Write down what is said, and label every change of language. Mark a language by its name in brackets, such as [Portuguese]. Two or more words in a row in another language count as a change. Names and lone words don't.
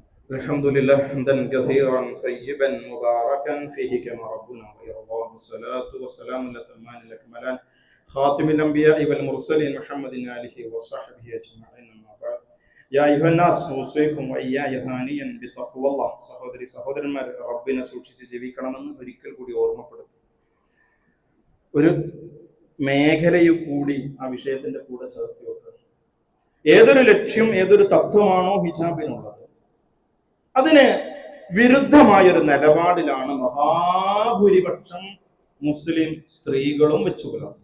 [Arabic] الحمد لله حمدا كثيرا طيبا مباركا فيه كما ربنا ويرضى. الصلاة والسلام الأتمان الأكملان خاتم الأنبياء والمرسلين محمد آله وصحبه أجمعين. أما بعد يا أيها الناس أوصيكم وإياي ثانيا بتقوى الله. [Malayalam] സഹോദരന്മാർ, റബ്ബിനെ സൂക്ഷിച്ച് ജീവിക്കണമെന്ന് ഒരിക്കൽ കൂടി ഓർമ്മപ്പെടുത്തും. ഒരു മേഖലയും കൂടി ആ വിഷയത്തിന്റെ കൂടെ ചേർത്ത് വെക്കുക. ഏതൊരു ലക്ഷ്യം, ഏതൊരു തത്വമാണോ ഹിജാബിനുള്ളത്, അതിന് വിരുദ്ധമായൊരു നിലപാടിലാണ് മഹാഭൂരിപക്ഷം മുസ്ലിം സ്ത്രീകളും വെച്ചു പുലർത്തുന്നത്.